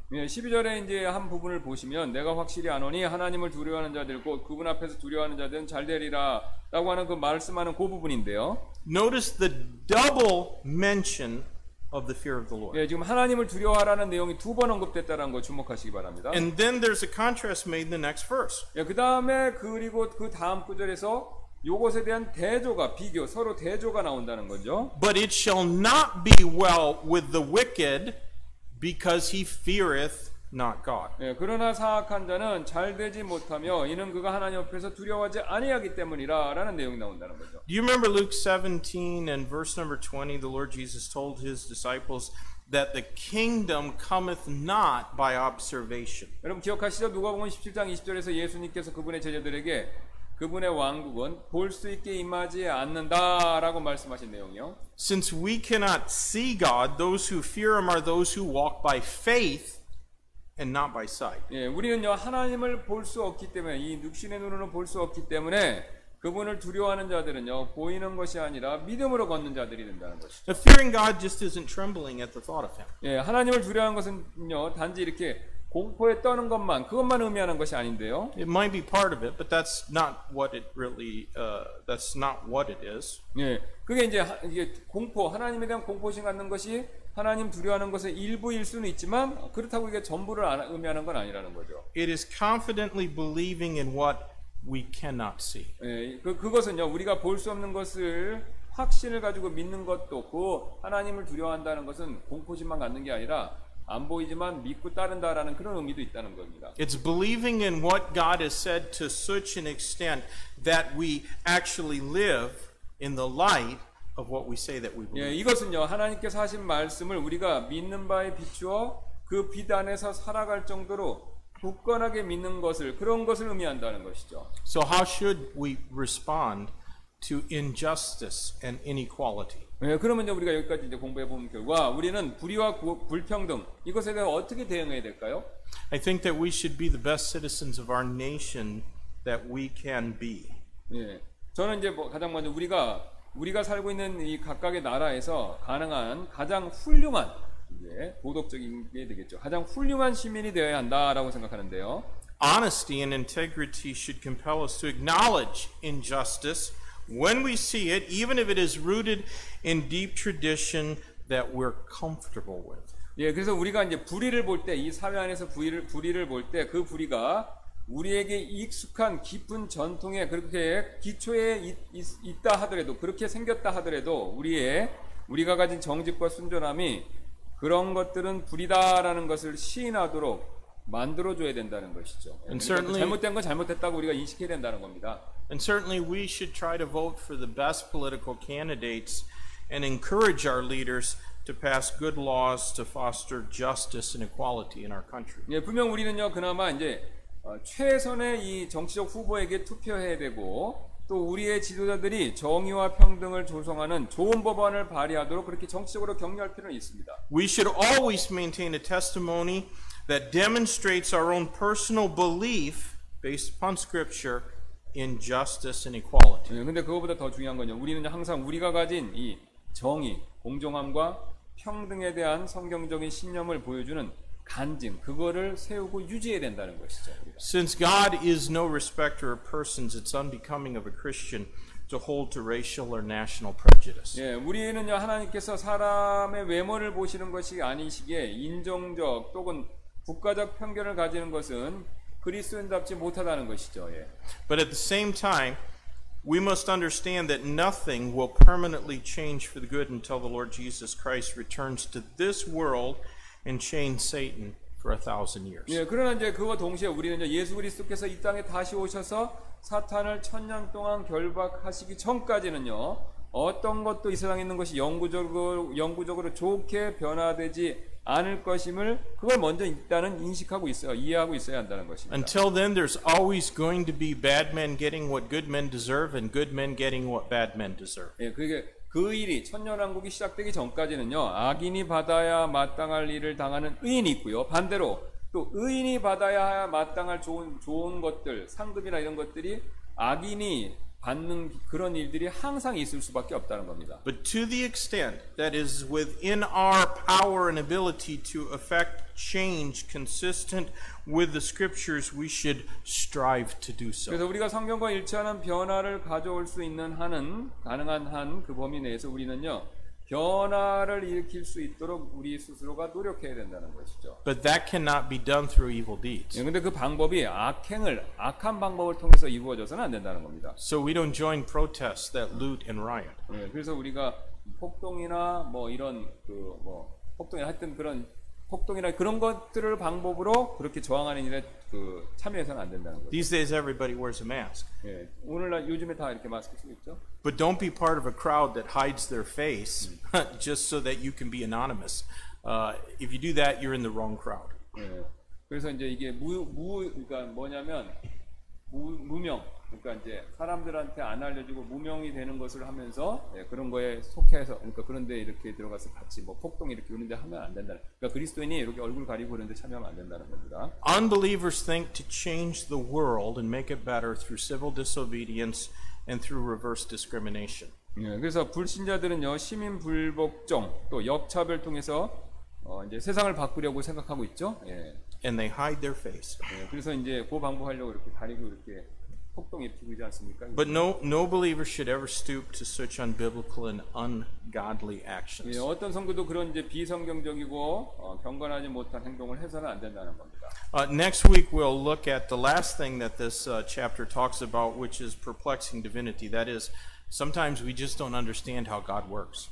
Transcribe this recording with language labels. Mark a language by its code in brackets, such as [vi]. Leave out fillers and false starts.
[ko] 예, 12절에 이제 한 부분을 보시면 내가 확실히 아노니 하나님을 두려워하는 자들 곧 그분 앞에서 두려워하는 자들은 잘 되리라 라고 하는 그 말씀하는 그 부분인데요. [en] Notice the double mention of the fear of the Lord. [ko] 예, 지금 하나님을 두려워하라는 내용이 두 번 언급됐다는 거 주목하시기 바랍니다. [en] And then there's a contrast made in the next verse. [ko] 예, 그 다음에 그리고 그 다음 구절에서 요것에 대한 대조가 비교 서로 대조가 나온다는 거죠. [en] But it shall not be well with the wicked because he feareth not God. [ko] 예, 그러나 사악한 자는 잘 되지 못하며 이는 그가 하나님 앞에서 두려워하지 아니하기 때문이라라는 내용이 나온다는 거죠. [en] Do you remember Luke 17 and verse number 20? The Lord Jesus told his disciples that the kingdom cometh not by observation. [ko] 여러분 기억하시죠? 누가복음 17장 20절에서 예수님께서 그분의 제자들에게 그분의 왕국은 볼 수 있게 임하지 않는다라고 말씀하신 내용이요. [en] Since we cannot see God, those who fear him are those who walk by faith and not by sight. [ko] 예, 우리는요 하나님을 볼 수 없기 때문에 이 육신의 눈으로는 볼 수 없기 때문에 그분을 두려워하는 자들은요 보이는 것이 아니라 믿음으로 걷는 자들이 된다는 것이죠. [en] The fearing God just isn't trembling at the thought of him. [ko] 예, 하나님을 두려워하는 것은요 단지 이렇게 공포에 떠는 그것만 의미하는 것이 아닌데요. [en] It might be part of it, but that's not what it really. That's not what it is. [ko] 예, 그게 이제 이게 공포, 하나님에 대한 공포심 갖는 것이 하나님 두려워하는 것의 일부일 수는 있지만 그렇다고 이게 전부를 의미하는 건 아니라는 거죠. [en] It is confidently believing in what we cannot see. [ko] 예, 그것은요 우리가 볼 수 없는 것을 확신을 가지고 믿는 것도 없고 하나님을 두려워한다는 것은 공포심만 갖는 게 아니라 안 보이지만 믿고 따른다라는 그런 의미도 있다는 겁니다. [en] It's believing in what God has said to such an extent that we actually live in the light of what we say that we believe. [ko] 예, 이것은요 하나님께서 하신 말씀을 우리가 믿는 바에 비추어 그 빛 안에서 살아갈 정도로 굳건하게 믿는 것을 그런 것을 의미한다는 것이죠. [en] So how should we respond to injustice and inequality? [ko] 예, 그러면 이제 우리가 여기까지 이제 공부해 본 결과 우리는 불의와 불평등 이것에 대해 어떻게 대응해야 될까요? [en] I think that we should be the best citizens of our nation that we can be. [ko] 예, 저는 이제 가장 먼저 우리가 살고 있는 이 각각의 나라에서 가능한 가장 훌륭한 도덕적인 게 되겠죠. 가장 훌륭한 시민이 되어야 한다라고 생각하는데요. [en] Honesty and integrity should compel us to acknowledge injustice when we see it, even if it is rooted in deep tradition that we're comfortable with. [ko] 예, 그래서 우리가 이제 불의를 볼 때, 이 사회 안에서 불의를 볼 때 그 불의가 우리에게 익숙한 깊은 전통에 그렇게 기초에 있다 하더라도 그렇게 생겼다 하더라도 우리가 가진 정직과 순전함이 그런 것들은 불이다라는 것을 시인하도록 만들어줘야 된다는 것이죠. 잘못된 건 잘못됐다고 우리가 인식해야 된다는 겁니다. [en] And certainly we should try to vote for the best political candidates and encourage our leaders to pass good laws to foster justice and equality in our country. [ko] 예, 분명 우리는요 그나마 이제 최선의 이 정치적 후보에게 투표해야 되고 또 우리의 지도자들이 정의와 평등을 조성하는 좋은 법안을 발의하도록 그렇게 정치적으로 격려할 필요는 있습니다. [en] We should always maintain a testimony that demonstrates our own personal belief based upon Scripture in justice and equality. [ko] 근데 그거보다 더 중요한 건요. 우리는 항상 우리가 가진 이 정의, 공정함과 평등에 대한 성경적인 신념을 보여주는 간증, 그거를 세우고 유지해야 된다는 것이죠. 우리가. [en] Since God is no respecter of persons, it's unbecoming of a Christian to hold to racial or national prejudice. [ko] 예, 우리는요 하나님께서 사람의 외모를 보시는 것이 아니시기에 인종적 또는 국가적 편견을 가지는 것은 그리스도인답지 못하다는 것이죠. 예. [en] But at the same time, we must understand that nothing will permanently change for the good until the Lord Jesus Christ returns to this world and chains Satan for 1,000 years. [ko] 예, 그러나 이제 그와 동시에 우리는 예수 그리스도께서 이 땅에 다시 오셔서 사탄을 1000년 동안 결박하시기 전까지는요 어떤 것도 이 세상에 있는 것이 영구적으로 좋게 변화되지 않을 것임을 그걸 먼저 일단은 인식하고 있어요. 이해하고 있어야 한다는 것입니다. [en] Until then, there's always going to be bad men getting what good men deserve and good men getting what bad men deserve. [ko] 예, 그게 그 일이 천년왕국이 시작되기 전까지는요. 악인이 받아야 마땅할 일을 당하는 의인이 있고요. 반대로 또 의인이 받아야 마땅할 좋은 것들, 상급이나 이런 것들이 악인이 받는 그런 일들이 항상 있을 수밖에 없다는 겁니다. [en] But to the extent that is within our power and ability to affect change consistent with the scriptures, we should strive to do so. [ko] 그래서 우리가 성경과 일치하는 변화를 가져올 수 있는 한은 가능한 한 그 범위 내에서 우리는요. 변화를 일으킬 수 있도록 우리 스스로가 노력해야 된다는 것이죠. [en] But that cannot be done through evil deeds. [ko] 그런데 그 방법이 악한 방법을 통해서 이루어져서는 안 된다는 겁니다. [en] So we don't join protests that loot and riot. [ko] 그래서 우리가 폭동이나 뭐 이런 폭동이나 하여튼 그런 폭동이나 그런 것들을 방법으로 그렇게 저항하는 일에 참여해서는 안 된다는 거죠. [en] These days everybody wears a mask. [ko] 예, 오늘날 요즘에 다 이렇게 마스크 쓰고 있죠. [en] But don't be part of a crowd that hides their face just so that you can be anonymous. If you do that, you're in the wrong crowd. [ko] 예, 그래서 이제 이게 그러니까 뭐냐면 무명, 그러니까 이제 사람들한테 안 알려주고 무명이 되는 것을 하면서 그런 거에 속해서 그러니까 그런데 이렇게 들어가서 같이 뭐 폭동 이렇게 그런데 하면 안 된다. 그러니까 그리스도인이 이렇게 얼굴 가리고 그런데 참여하면 안 된다는 겁니다. [en] Unbelievers think to change the world and make it better through civil disobedience and through reverse discrimination. [ko] 그래서 불신자들은요 시민 불복종 또 역차별 통해서 이제 세상을 바꾸려고 생각하고 있죠. 예. [en] And they hide their face. [ko] 그래서 이제 그 방법하려고 이렇게 가리고 이렇게 폭동 일으키고 있지 않습니까? [en] But no believer should ever stoop to such unbiblical and ungodly actions. [ko] 어떤 성도도 그런 이제 비성경적이고 경건하지 못한 행동을 해서는 안 된다는 겁니다. [en] Next week we'll look at the last thing that this chapter talks about, which is perplexing divinity. That is, sometimes we just don't understand how God works.